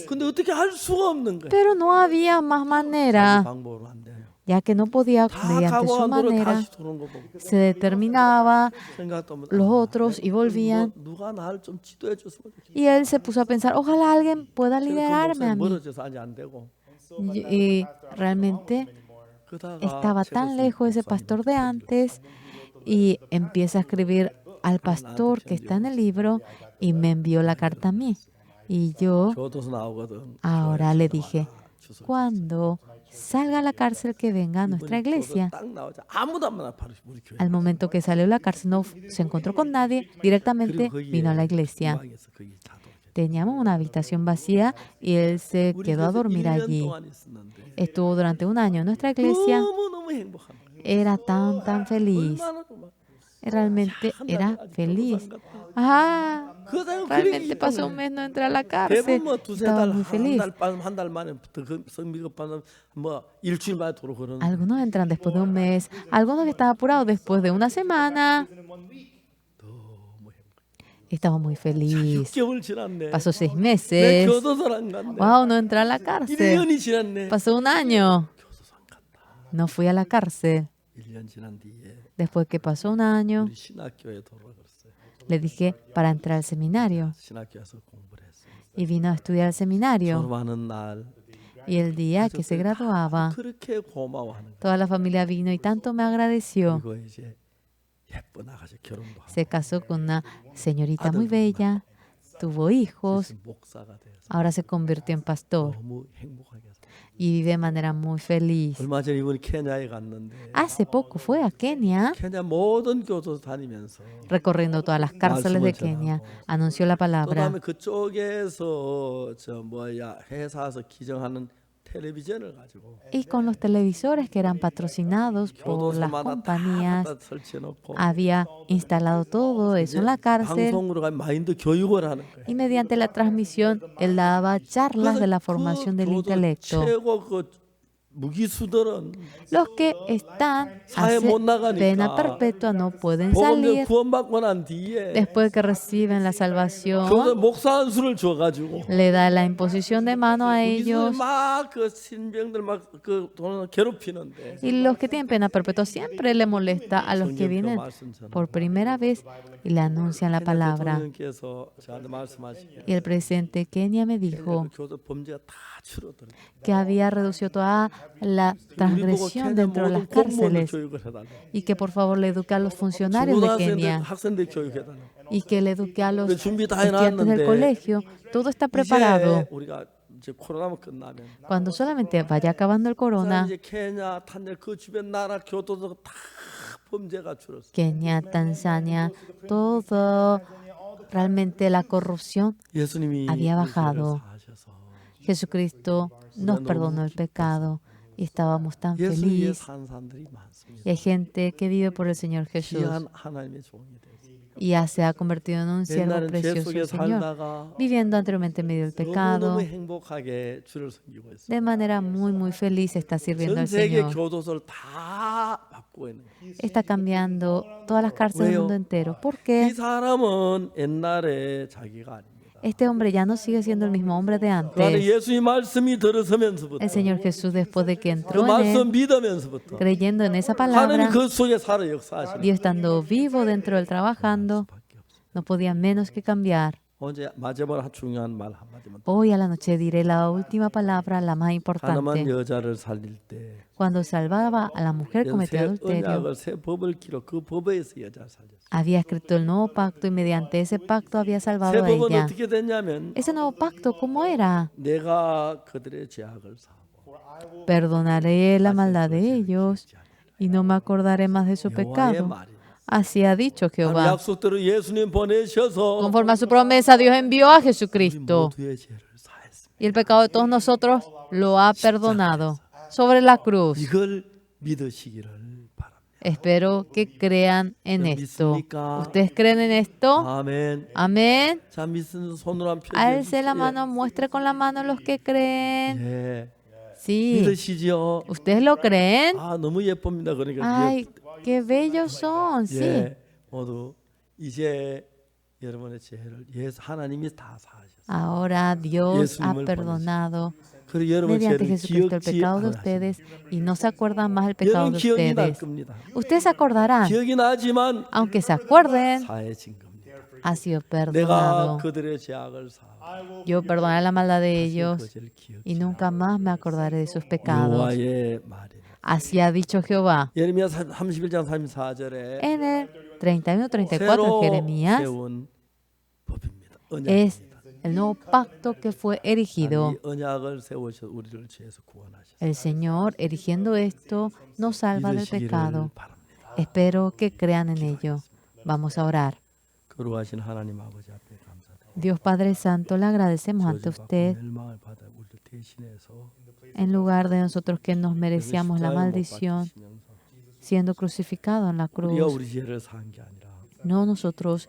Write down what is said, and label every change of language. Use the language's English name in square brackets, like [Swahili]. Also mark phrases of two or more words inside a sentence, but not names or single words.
[Korean] 근데 어떻게 할 수가 없는 거야. [Spanish] pero no había más manera, [Korean] 방법으로 안 돼요. [Spanish] ya que no podía [Korean] 다 [Spanish] mediante [Korean] 가고 [Spanish] su [Korean] 안 돌아 [Spanish] manera. [Korean] 다시 돌아온 거 보고 [Spanish] Se determinaba [Korean] 생각도 없는 [Spanish] los otros y volvían. [Korean] 누가 나를 좀 지도해 줬으면 좋겠다. [Spanish] Y él se puso a pensar, ojalá alguien pueda liderarme a mí. [Korean] 멀어져서 아직 안 되고 [Spanish] Y realmente [Korean] 그러다가 [Spanish] estaba tan lejos ese pastor de antes y empieza a escribir al pastor que está en el libro y me envió la carta a mí. Y yo [Korean] 교도소 나오거든. [Spanish] ahora le dije, [Korean] 주소. [Spanish] cuando salga a la cárcel que venga a nuestra iglesia. [Korean] 딱 나오자 아무도 안 만나 바로 우리 교회. [Spanish] Al momento que salió de la cárcel no se encontró con nadie, directamente vino a la iglesia. [Korean] 방에서 거기 다 돌게. [Spanish] Teníamos una habitación vacía y él se [Korean] 우리 [Spanish] quedó a [Korean] 그래서 [Spanish] dormir [Korean] 1년 [Spanish] allí. [Korean] 동안 있었는데 [Spanish] Estuvo durante un año en nuestra iglesia. [Korean] 너무너무 행복한 거예요. [Spanish] Era tan feliz. [Korean] 얼마나 막 [Spanish] Realmente [Korean] 한 [Spanish] era [Korean] 달에 아직 [Spanish] feliz. [Korean] 교도소 안 갔다. [Spanish] Ah, [Korean] 그 사람 [Spanish] realmente pasó un mes no entré a la cárcel. [Korean] 대부분 뭐 두세 [Spanish] Estaba [Korean] 달, [Spanish] muy feliz. [Korean] 한 달 만에 성미급하는 뭐 일주일 만에 돌아 그러는. [Spanish] Algunos entran después de un mes, algunos que estaban apurados después de una semana. Estaba muy feliz. [Korean] 6개월 지났네. [Spanish] Pasó 6 [Korean] 내 [Spanish] meses. [Korean] 교도소를 안 갔네. [Spanish] Wow, no entré a la cárcel. [Korean] 1년이 지났네. [Spanish] Pasó un año. [Korean] 교도소 안 갔다. [Spanish] No fui a la cárcel. [Korean] 1년 지난 뒤에 [Spanish] Después que pasó un año, [Korean] 우리 신학교에 돌아갔어요. [Spanish] le dije para entrar al seminario. [Korean] 신학교에서 공부를 했어요. [Spanish] Y vino a estudiar al seminario. [Korean] 졸업하는 날 [Spanish] Y el día que se graduaba, [Korean] 그렇게 고마워하는 거예요. [Spanish] toda la familia vino y tanto me agradeció. [Korean] 그리고 이제 예쁜 아가씨 결혼도 하고 [Spanish] Se casó con una señorita muy bella, tuvo hijos, [Korean] 이제 목사가 돼서 [Spanish] ahora se convirtió en pastor [Korean] 너무 행복하게 살아요. [Spanish] y vive de manera muy feliz. [Korean] 얼마 전에 이번에 케냐에 갔는데 [Spanish] Hace poco fue a Kenia, [Korean] 케냐 모든 교도소 다니면서 [Spanish] recorriendo todas las cárceles de Kenia, anunció la [Korean] 또 [Spanish] palabra. [Korean] 다음에 그쪽에서 저 뭐야 회사에서 기증하는 텔레비전을 가지고 [Spanish] Y con los televisores que eran patrocinados por las [Korean] 교도소마다 [Spanish] compañías, [Korean] 다 설치해놓고 [Spanish] había instalado todo eso en la cárcel. [Korean] 방송으로 가 마인드 교육을 하는 거예요. [Spanish] Y mediante la transmisión, él daba charlas de la formación del [Korean] 교도 [Spanish] intelecto. [Korean] 최고 그 무기수들은 [Spanish] Los que están [Korean] 사회 못 나가니까 [Spanish] pena perpetua no pueden [Korean] 복음 [Spanish] salir [Korean] 구원받고 난 뒤에 [Spanish] después que reciben la salvación. [Korean] 교도 목사 한 수를 줘가지고 [Spanish] Le da la imposición de mano a ellos. [Korean] 막그 신병들 막그 괴롭히는데 [Spanish] Y los que tienen pena perpetua siempre le molesta a los que vienen por primera vez y le anuncian la palabra. [Korean] 대통령께서 저한테 말씀하시기를 [Spanish] Y el presidente Kenia me dijo [Korean] 교도 범죄가 다 줄어들어. [Spanish] que había reducido toda la [Korean] 우리 보고 [Spanish] transgresión [Korean] 케냐 [Spanish] dentro de [Korean] 모든 [Spanish] las [Korean] 공무원들 [Spanish] cárceles [Korean] 교육을 해달라. [Spanish] y que por favor le eduque a los funcionarios de [Korean] 중고등학생들 [Spanish] Kenia [Korean] 학생들 교육해달라. [Spanish] y que le eduque a los [Korean] 준비 다 [Spanish] estudiantes del [Korean] 해놨는데 [Spanish] colegio. Todo está preparado. [Korean] 이제 우리가 이제 코로나만 끝나면 [Spanish] Cuando solamente vaya acabando el corona, [Korean] 이제 케냐, 탄자니아 그 주변 나라 교도소 다 범죄가 줄었어. [Spanish] Kenia, Tanzania, todo, realmente la corrupción [Korean] 예수님이 [Spanish] había bajado. [Korean] 하셔서 [Spanish] Jesucristo nos perdonó el pecado y estábamos tan [Korean] 예수 위에 [Spanish] felices. [Korean] 사는 사람들이 많습니다. [Spanish] Y hay gente que vive por el Señor Jesús [Korean] 귀한 하나님의 종이 되었습니다. [Spanish] y ya se ha convertido en un siervo [Korean] 옛날엔 죄 [Spanish] precioso [Korean] 속에 [Spanish] del Señor, [Korean] 살다가 [Spanish] viviendo anteriormente en medio del pecado. [Korean] 너무너무 행복하게 주를 섬기고 있어요. [Spanish] De manera muy feliz está sirviendo [Korean] 전 [Spanish] al [Korean] 세계 [Spanish] Señor. [Korean] 교도소를 다 바꾸고 있는 거예요. [Spanish] Está cambiando todas las cárceles del mundo entero. ¿Por [Korean] 이 [Spanish] qué? [Korean] 사람은 옛날에 자기가 아닙니다. [Spanish] Este hombre ya no sigue siendo el mismo hombre de [Korean] 그 안에 [Spanish] antes. [Korean] 예수의 말씀이 들어서면서부터 [Spanish] El Señor Jesús, después de que [Korean] 그 [Spanish] entró en [Korean] 말씀 [Spanish] él, [Korean] 믿으면서부터 [Spanish] creyendo en esa [Korean] 하나님이 [Spanish] palabra, [Korean] 그 속에 살아 역사하시는 [Spanish] Dios estando vivo dentro del trabajando, [Korean] 수밖에 없어요. [Spanish] no podía menos que cambiar. [Korean] 언제 마지막으로 중요한 말 한마디만 더. [Spanish] Hoy a la noche diré la última palabra, la más [Korean] 가늠한 [Spanish] importante. [Korean] 여자를 살릴 때 [Spanish] Cuando salvaba a la mujer que cometió [Korean] 새 [Spanish] adulterio, [Korean] 언약을 새 법을 기록 그 법에서 여자를 살렸어요. [Spanish] había escrito el nuevo pacto y mediante ese pacto había [Korean] 새 [Spanish] salvado a [Korean] 법은 [Spanish] ella. [Korean] 어떻게 됐냐면 [Spanish] Ese nuevo pacto, ¿cómo era? [Korean] 내가 그들의 죄악을 사하고 [Spanish] Perdonaré la maldad de ellos y no me acordaré más de su [Korean] 여호와의 [Spanish] pecado. [Korean] 말이에요. [Spanish] Así ha dicho [Korean] 하나님 [Spanish] Jehová. [Korean] 약속대로 예수님 보내셔서 [Spanish] Conforme a su promesa, Dios envió a [Korean] 우리 [Spanish] Jesucristo [Korean] 모두의 죄를 사했습니다. [Spanish] y el pecado de todos nosotros lo ha perdonado sobre la cruz. [Korean] 이걸 믿으시기를 바랍니다. [Spanish] Espero que crean en esto. ¿Ustedes creen en esto? [Korean] 아멘. [Spanish] Amén. [Korean] 자, 믿는 손으로 한 표시해 [Spanish] Alce la [Korean] 주시죠. [Spanish] mano, muestre con la mano los que creen. [Korean] 예. [Spanish] Sí. [Korean] 믿으시죠? [Spanish] ¿Ustedes lo creen? [Korean] 아, 너무 예쁩니다. 그러니까 [Spanish] Ay, qué bellos son. Sí. [Korean] 예. 모두 이제 여러분의 죄를 예수 하나님이 다 사하셨어요. [Spanish] Ahora Dios ha [Korean] 예수님을 [Spanish] perdonado [Korean] 그리고 여러분 [Spanish] mediante [Korean] 죄를 [Spanish] Jesucristo el [Korean] 기억지 [Spanish] pecado de [Korean] 않으시고 [Spanish] ustedes y no se acuerdan más del pecado [Korean] 여러분 [Spanish] de [Korean] 기억이 날 [Spanish] ustedes. [Korean] 겁니다. [Spanish] Ustedes se acordarán, [Korean] 기억이 나지만 [Spanish] aunque se acuerden, [Korean] 사해진 겁니다. [Spanish] ha sido [Korean] 내가 [Spanish] perdonado. [Korean] 그들의 죄악을 사하고 [Spanish] Yo perdonaré la maldad de [Korean] 그 [Spanish] ellos [Korean] 죄를 기억지 [Spanish] y nunca más me acordaré de sus pecados. [Korean] 여호와의 말이에요. [Spanish] Así ha dicho Jehová. [Korean] 예레미야 31장 34절에 [Spanish] En el 31-34 de [Korean] 새로 [Spanish] Jeremías [Korean] 세운 법입니다. [Spanish] es [Korean] 언약입니다. [Spanish] el nuevo pacto que fue erigido. [Korean] 이 언약을 세우셔 우리를 죄에서 구원하셨어요. [Spanish] El Señor, erigiendo esto, nos salva del [Korean] 믿으시기를 [Spanish] pecado. [Korean] 바랍니다. [Spanish] Espero que crean en ello. Vamos a orar. [Korean] 거룩하신 하나님 아버지 앞에 감사드립니다. [Spanish] Dios Padre Santo, le agradecemos ante usted [Korean] 멸망을 받아 우리를 대신해서 [Spanish] en lugar de nosotros que nos merecíamos la [Korean] 십자가에 못 [Spanish] maldición, [Korean] 박히시면서 [Spanish] siendo crucificado en la [Korean] 우리가 [Spanish] cruz. [Korean] 우리 죄를 사한 게 아니라 [Spanish] No nosotros